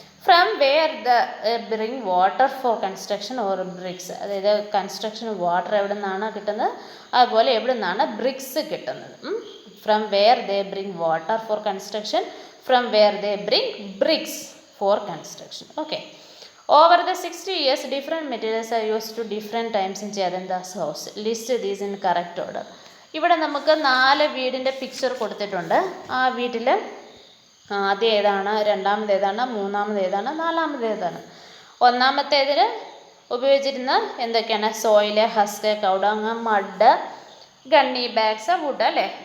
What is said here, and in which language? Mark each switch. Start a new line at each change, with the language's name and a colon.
English: from where the bring water for construction or bricks,
Malayalam: അതായത് കൺസ്ട്രക്ഷന് water എവിടെ നിന്നാണ് കിട്ടുന്നത്, അതുപോലെ എവിടെ നിന്നാണ് ബ്രിക്സ് കിട്ടുന്നത്.
English: From where they bring water for construction, from where they bring bricks for construction. Okay. Over the 60 years, different materials are used to different times in Jayanth's house. List these in correct order.
Malayalam: ഇവിടെ നമുക്ക് 4 വീടിൻ്റെ picture കൊടുത്തിട്ടുണ്ട്. ആ വീട്ടിൽ ആദ്യം ഏതാണ്, രണ്ടാമത് ഏതാണ്, മൂന്നാമത് ഏതാണ്, നാലാമത് ഏതാണ്? ഒന്നാമത്തേതിൽ ഉപയോഗിച്ചിരുന്ന എന്തൊക്കെയാണ്? Soil, husk, cow dung, mud, ഗണ്ണി bags, would അല്ലേ.